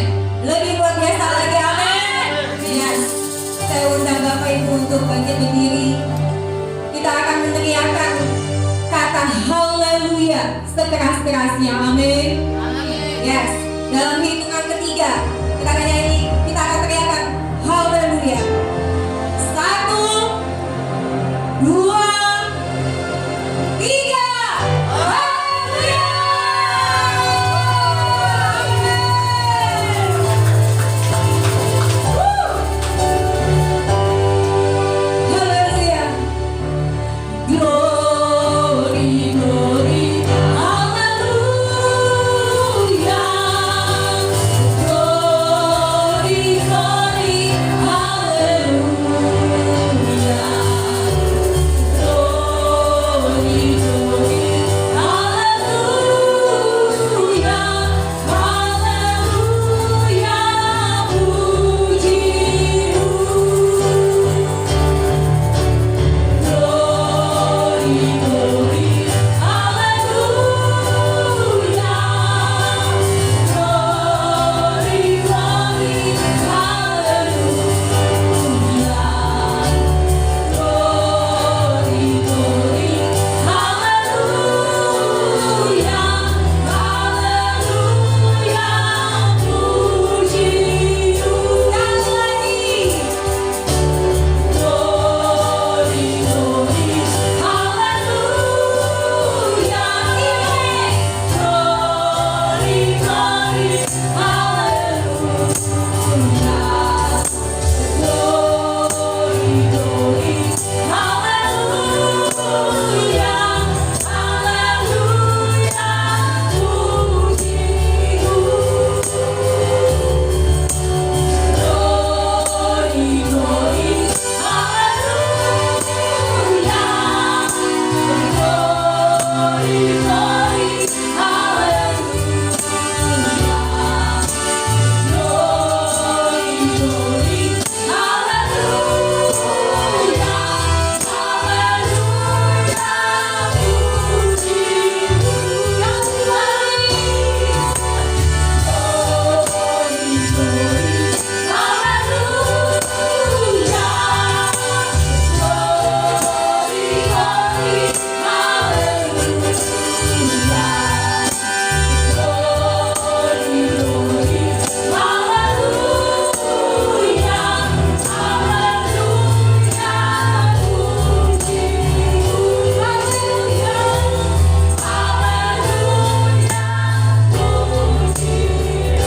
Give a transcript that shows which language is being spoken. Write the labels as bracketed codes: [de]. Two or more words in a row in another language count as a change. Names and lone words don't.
[id] Lebih luar biasa lagi. Amin. Yes. Saya undang Bapak Ibu untuk bangkit berdiri. Kita akan meneriakkan kata haleluya sekeras-kerasnya. Amin. Amin. Yes. Dalam hitungan ketiga kita akan nyanyi, kita akan teriakkan haleluya. 1, 2, 3. Haleluya. Haleluya. [en] Glory, glory, haleluya. Glory, glory, haleluya. Glory, glory, haleluya. [id] Haleluya, puji-Mu. [en] Glory, glory, haleluya. Glory, glory, haleluya. Glory, glory, haleluya. [id] Haleluya, puji-Mu. Sekali lagi. [en] Glory, glory, haleluya. Glory, glory, haleluya. Glory, glory, haleluya. [id] Haleluya, puji-Mu. [en] Glory, glory, haleluya. Glory, glory, haleluya. Glory, glory, haleluya. [id] Haleluya, puji-Mu. [en] Glory, glory, haleluya. Glory, glory, haleluya. Glory, glory, haleluya. [id] Haleluya, puji-Mu. Haleluya. Haleluya, puji-Mu.